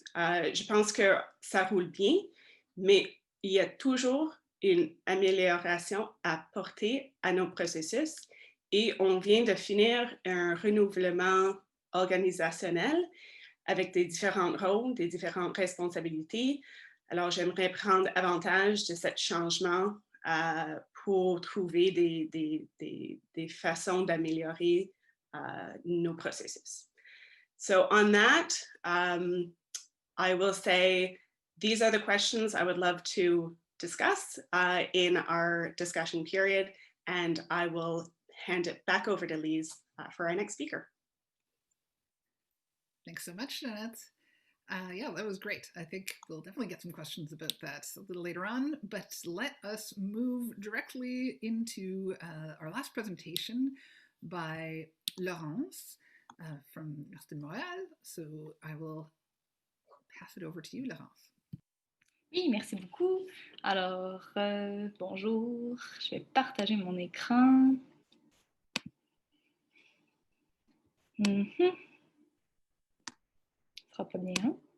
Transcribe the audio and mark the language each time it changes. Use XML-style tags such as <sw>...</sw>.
<fr>Je pense que ça roule bien, mais il y a toujours une amélioration à apporter à nos processus, et on vient de finir un renouvellement organisationnel avec des différents rôles, des différentes responsabilités. Alors, j'aimerais prendre avantage de ce changement pour trouver des façons d'améliorer nos processus.</fr> <en>So on that, I will say these are the questions I would love to discuss in our discussion period, and I will hand it back over to Lise for our next speaker. Thanks so much, Jeanette. Yeah, that was great. I think we'll definitely get some questions about that a little later on, but let us move directly into our last presentation by Laurence from Université de Montréal. So I will pass it over to you, Laurence.</en> <fr>Oui, merci beaucoup. Alors, bonjour, je vais partager mon écran. Ce sera pas bien.</fr>